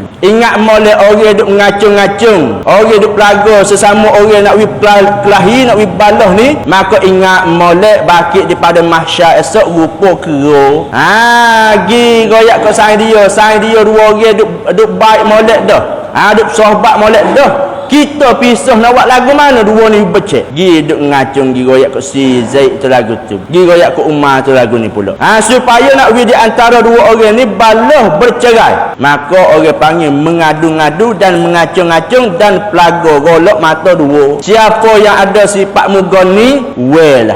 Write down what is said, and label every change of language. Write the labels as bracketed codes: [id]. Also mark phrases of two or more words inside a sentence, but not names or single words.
[ms] Ingat molek orang duk ngacung-ngacung, orang duk pelaga sesama orang nak kelahi, nak balah ni, maka ingat molek bangkit daripada mahsyar esok rupa kera. Gi goyak kat sang dia dua orang duk baik molek dah. Duk sohbat molek dah. Kita pisah nak buat lagu mana dua ni becek. Gi duk ngacung, gi goyak kat si Zaid tu lagu tu. Gi goyak kat Umar tu lagu ni pula. Supaya nak di antara dua orang ni balah bercerai. Maka orang panggil mengadu-ngadu dan mengacung-ngacung dan pelaga golok mata dua. Siapa yang ada sifat mugani, welah.